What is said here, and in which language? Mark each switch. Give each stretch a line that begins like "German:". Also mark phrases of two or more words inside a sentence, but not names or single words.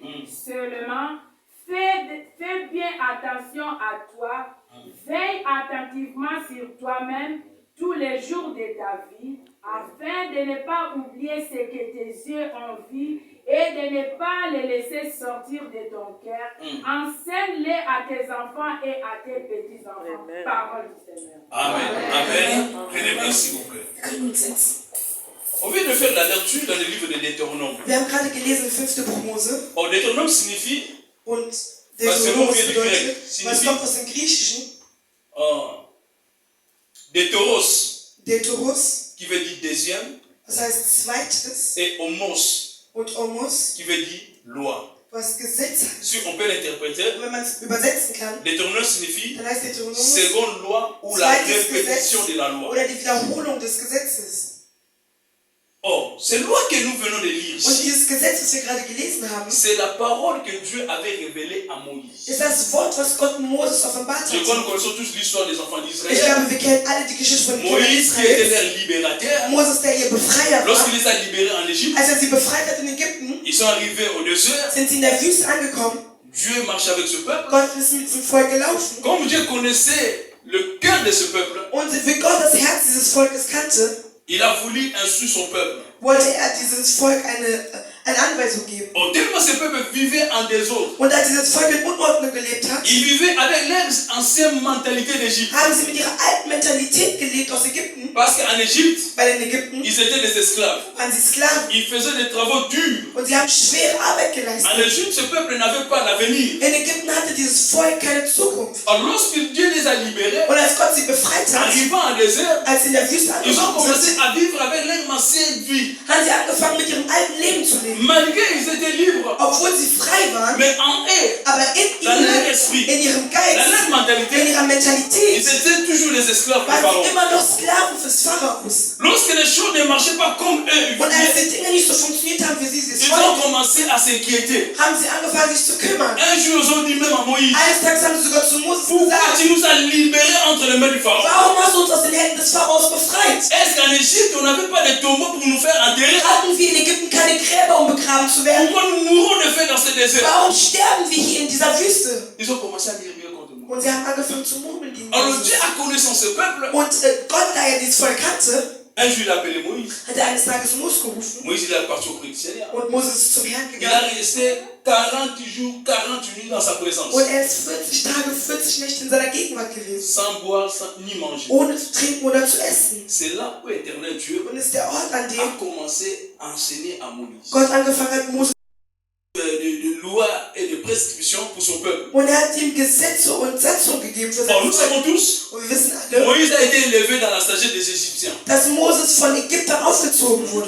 French: Seulement, fais bien attention à toi, veille attentivement sur toi-même tous les jours de ta vie, afin de ne pas oublier ce que tes yeux ont vu et de ne pas les laisser sortir de ton cœur. Enseigne-les à tes enfants et à tes petits-enfants. Parole du Seigneur. Amen. Amen. Prenez place, s'il vous plaît.
German: Wir können uns setzen.
French: On vient de faire la lecture dans le livre de Deutéronome.
German: Wir haben gerade gelesen im 5. Buch Mose.
French: Oh, Deutéronome signifie
German: Und Was Deuteronom für Griechisch? bedeutet,
French: Signifie-
German: was kommt aus dem Griechischen?
French: Deutéros,
German: Deuteros,
French: qui veut dire deuxième,
German: das heißt zweites,
French: et homos,
German: und Omos,
French: qui veut dire loi.
German: was Gesetz heißt.
French: Si on peut l'interpréter,
German: Und wenn man es übersetzen kann,
French: Deutéronome signifie
German: dann heißt Deuteronom
French: seconde loi ou la
German: zweites Gesetz
French: répétition de la loi.
German: oder die Wiederholung des Gesetzes.
French: Or, cette loi que nous venons de lire
German: Und
French: ici,
German: dieses Gesetz, was wir gerade gelesen haben,
French: c'est la parole que Dieu avait révélée à Moïse.
German: ist das Wort, was Gott Moses offenbart
French: Je crois que
German: hat.
French: nous connaissons tous l'histoire des enfants
German: Ich
French: d'Israël.
German: glaube, wir kennen alle die Geschichte von den Kindern
French: Moïse qui était
German: Israels.
French: leur libérateur,
German: Moses, der ihr Befreier war,
French: lorsqu'il les a libérés en Égypte,
German: als sie befreit hat in Ägypten,
French: ils sont arrivés au désert.
German: sind sie in der Wüste angekommen.
French: Dieu marchait avec ce peuple.
German: Gott ist mit diesem Volk gelaufen.
French: Comme Dieu connaissait le cœur de ce peuple,
German: Und wie Gott das Herz dieses Volkes kannte,
French: il a voulu instruire son peuple.
German: wollte er dieses Volk eine Anweisung geben.
French: Oh, tellement ce peuple vivait en désordre.
German: Und als dieses Volk in Unordnung gelebt hat,
French: Ils vivaient avec leur ancienne mentalité d'Égypte.
German: haben sie mit ihrer alten Mentalität gelebt aus Ägypten.
French: Parce qu'en Égypte,
German: Weil in Ägypten
French: ils étaient des esclaves.
German: waren sie Sklaven.
French: Ils faisaient des travaux durs.
German: Und sie haben schwere Arbeit
French: En
German: geleistet.
French: Égypte, ce peuple n'avait pas d'avenir.
German: In Ägypten hatte dieses Volk keine Zukunft.
French: Alors, lorsque Dieu les a libérés,
German: Und als Gott sie befreit hat,
French: arrivant en désert,
German: als sie in der Wüste
French: ils ont
German: angekommen
French: commencé
German: sind,
French: à vivre avec leur ancienne vie.
German: haben sie angefangen mit ihrem alten Leben zu leben.
French: Malgré ils étaient libres,
German: Obwohl sie frei waren,
French: mais en eux,
German: aber in
French: dans leur
German: ihnen,
French: esprit,
German: in ihrem
French: dans
German: Geist,
French: leur
German: in
French: mentalité,
German: ihrer Mentalität,
French: ils étaient toujours des esclaves du
German: waren
French: Pharaon.
German: sie immer noch Sklaven fürs Pharaos.
French: Lorsque les choses ne marchaient pas comme eux
German: Und als
French: voulaient,
German: die Dinge nicht so funktioniert haben, wie sie es
French: ils
German: wollten,
French: ont commencé à s'inquiéter.
German: haben sie angefangen, sich zu kümmern.
French: Un jour, ils ont dit même à Moïse,
German: Eines Tages haben sie sogar zu Moses
French: pourquoi
German: gesagt,
French: tu nous as libérés entre les mains du Pharaon?
German: warum hast du uns aus den Händen des Pharaos befreit?
French: Est-ce qu'en Égypte, on n'avait pas de tombeaux pour nous faire enterrer?
German: Hatten wir in Ägypten keine Gräber, um begraben zu werden?
French: Pourquoi nous mourons de faim dans ce désert?
German: Warum sterben wir hier in dieser Wüste?
French: Ils ont commencé à murmurer contre moi.
German: Und sie haben angefangen zu murmeln gegen
French: Alors
German: Moses.
French: Dieu a connaissant ce peuple.
German: Und Gott, da er dieses Volk kannte,
French: Un jour, il a appelé Moïse.
German: hat er eines Tages Mose gerufen.
French: Moïse, il est parti auprès du Seigneur.
German: Und Moses ist zum Herrn
French: Il a
German: gegangen.
French: resté 40 jours, 40 nuits dans sa présence.
German: Und er ist 40 Tage, 40 Nächte in seiner Gegenwart gewesen.
French: Sans boire, ni manger.
German: Ohne zu trinken oder zu essen.
French: C'est là où l'éternel Dieu
German: Und es ist der Ort, an
French: a
German: dem
French: commencé à enseigner à Moïse
German: Gott angefangen hat, Mose.
French: de lois et de prescriptions pour son peuple.
German: Und er hat ihm Gesetze und Satzungen gegeben für
French: Or,
German: sein
French: nous
German: Volk.
French: savons tous,
German: Und wir wissen alle,
French: Moïse a été élevé dans la sagesse des Égyptiens.
German: dass Moses von Ägyptern aufgezogen wurde.